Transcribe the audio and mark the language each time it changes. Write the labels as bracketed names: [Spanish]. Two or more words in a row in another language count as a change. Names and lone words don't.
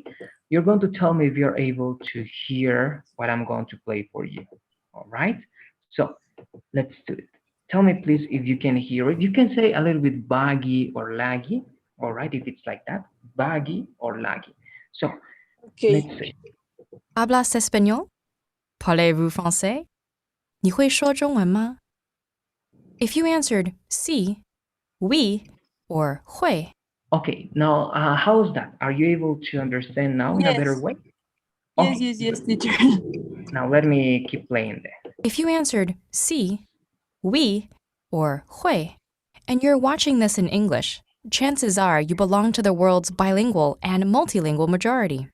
[English] You're going to tell me if you're able to hear what I'm going to play for you. All right. So let's do it. Tell me, please, if you can hear it. You can say a little bit baggy or laggy. All right. If it's like that, baggy or laggy. So Okay. let's see. [Spanish] Hablas español? [French] Parlez-vous français? [Chinese] 你会说中文吗? [English] If you answered sí, oui, or 会, Okay, now how's that? Are you able to understand now in a better Yes. way? Yes, Okay, yes, yes, teacher. now let me keep playing there. if you answered sí, oui, or 会, and you're watching this in English, chances are you belong to the world's bilingual and multilingual majority.